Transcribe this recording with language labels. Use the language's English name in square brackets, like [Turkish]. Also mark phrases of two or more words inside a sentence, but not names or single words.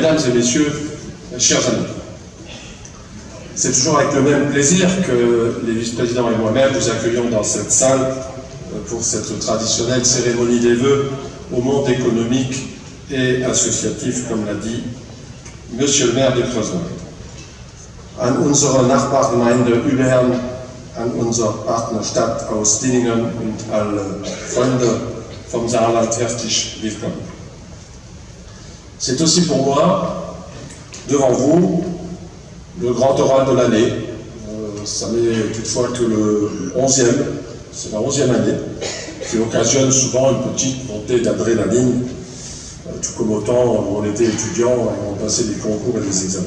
[French] Mesdames et messieurs, chers amis, c'est toujours avec le même plaisir que les vice-présidents et moi-même vous accueillons dans cette salle pour cette traditionnelle cérémonie des vœux au monde économique et associatif, comme l'a dit Monsieur le maire de Creusot. [German] An unsere Nachbargemeinde Überherrn, an unsere Partnerstadt aus Dinningen und alle Freunde vom Saarland herzlich willkommen. [French] C'est aussi pour moi, devant vous, le grand oral de l'année. Ça n'est toutefois que le 11e, c'est la 11e année, qui occasionne souvent une petite montée d'adrénaline, tout comme au temps où on était étudiant et on passait des concours et des examens.